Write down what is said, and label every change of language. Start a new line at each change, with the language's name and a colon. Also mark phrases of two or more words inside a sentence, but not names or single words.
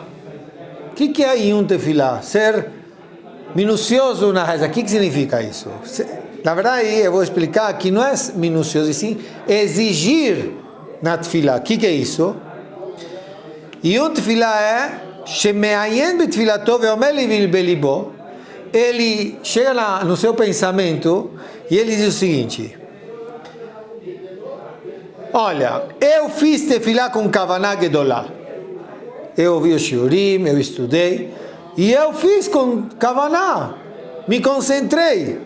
Portuguese: O que é
Hebrew: עיון תפילה?
Portuguese: Ser minucioso na reza. O que significa isso? Na verdade, eu vou explicar que não é minucioso, e sim exigir na Tefilá. O que é isso?
Hebrew: עיון תפילה
Portuguese: é
Hebrew: שמעיין בתפילתו ואומר לי בליבו.
Portuguese: Ele chega no seu pensamento e ele diz o seguinte: olha, eu fiz tefilá com
Hebrew: כוונה גדולה,
Portuguese: eu ouvi o shiurim, eu estudei e eu fiz com Kavaná, me concentrei.